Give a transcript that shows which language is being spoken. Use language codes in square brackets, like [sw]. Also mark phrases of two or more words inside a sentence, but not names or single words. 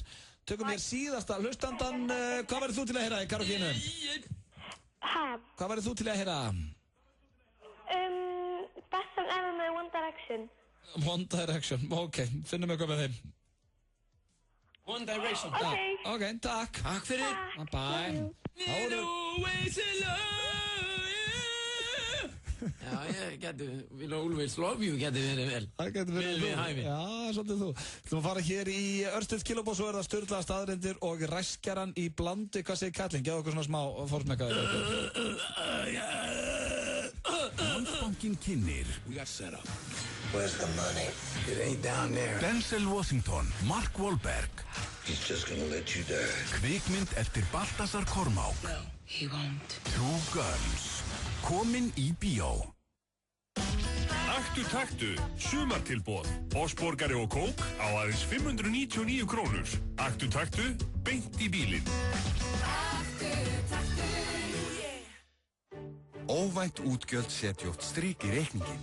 [is] Tökum við síðasta hlustandan. Hvað verður þú til að heyra í karaokeinu? Hvað verður þú til að heyra? Best Song Ever með One Direction. One Direction, ok, finnum eitthvað með þeim. One Direction. Ok, takk. Takk fyrir. Bye. [en] Need always love you. [is] Já, ég geti, Will Always Love You geti verið vel. Það geti verið við hæfi. Já, svolítið þú. Þú maður fara hér í Örstuð Kilóbó, svo það sturlaða staðreyndir og ræskjaran í blandi. Hvað segir Kallinn? Gjáðu okkur svona smá fórsmekkaði. Landsbankinn kynnir. [en] We got set up. Where's the money? It ain't down there. Denzel Washington, Mark Wahlberg. He's just gonna let you die. [is] Kvikmynd eftir Baltasar Kormák. [en] No, he won't. True Guns. [is] Komin í bíó. Aktu taktu, sumartilboð. Bossborgari og kók á aðeins 599 krónur. Aktu taktu, beint í bílinn. Óvænt útgjöld setja oft strik í reikningin.